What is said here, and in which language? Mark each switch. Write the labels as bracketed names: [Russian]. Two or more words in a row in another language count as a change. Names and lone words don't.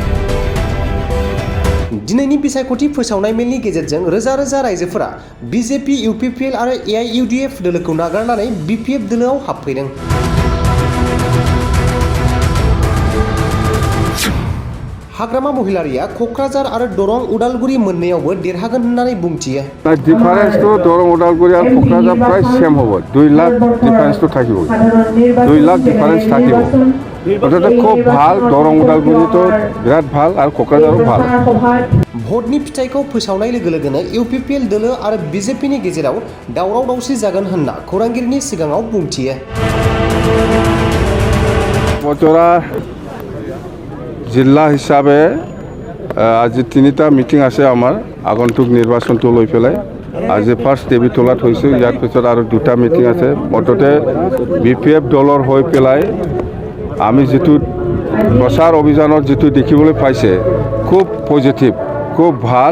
[Bodo] दिनैनि बिसायख'थि फोसावनाय मेलनि गेजेरजों रोजा रोजा रायजोफोरा बिजेपि इउपिपिएल आरो एआइइउडिएफ दोलोखौ नागारनानै बिपिएफ दोलोआव हाबफैदों। हाग्रामा महिलारिया क'क्राझार आरो दरं उदालगुरि मोननैयावबो देरहागोन होननानै बुंथियो। [Assamese] ডিফাৰেন্সটো দৰং উদালগুৰি আৰু ক'ক্ৰাঝাৰ প্ৰায় ছেম হ'ব। 2 লাখ ডিফাৰেন্সটো থাকিব। 2 লাখ ডিফাৰেন্স থাকিব। অর্থাৎ খুব ভাল দরং উদালগুৰিটো বিৰাট ভাল আৰু ক'ক্ৰাঝাৰো ভাল। [Bodo] भटनि फिथाइखौ फोसावनाय लोगो लोगोनो इउपिपिएल दोलो आरो बिजेपिनि गेजेराव दावराव दावसि जागोन होनना खौरांगिरिनि सिगाङाव बुंथियो। [Assamese] বজৰা জিলা হিচাপে আজি 3টা মিটিং আছে আমাৰ আগন্তুক নিৰ্বাচনটো লৈ পেলাই। আজি ফাৰ্ষ্ট দেৱীতলাত হৈছে, ইয়াৰ পিছত আৰু 2টা মিটিং আছে। মুঠতে বিপিএফ দলৰ হৈ পেলাই আমি যেটো প্ৰচাৰ অভিযানত যেটো দেখিবলৈ পাইছে খুব পজিটিভ, খুব ভাল।